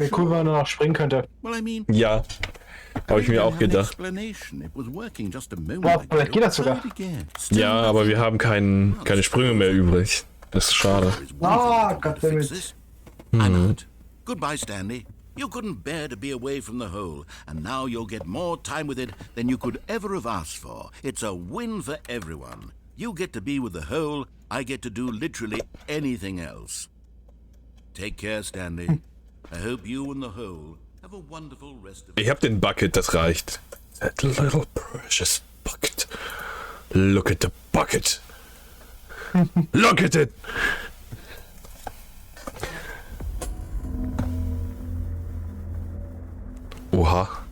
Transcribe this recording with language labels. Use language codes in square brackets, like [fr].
[de] Wäre cool, wenn man noch springen könnte. [en] Well, I mean... [de] Ja, habe ich mir auch gedacht. Ja, vielleicht geht das sogar. Ja, aber wir haben keine Sprünge mehr übrig. Das ist schade. [en] Ah, goddammit. I'm out. Goodbye, Stanley. You couldn't bear to be away from the hole, and now you'll get more time with it than you could ever have asked for. It's a win for everyone. You get to be with the hole, I get to do literally anything else. Take care, Stanley. I hope you and the hole have a wonderful rest of... [de] Ich hab den Bucket, das reicht. [en] That little precious bucket. Look at the bucket. Look at it. Oha.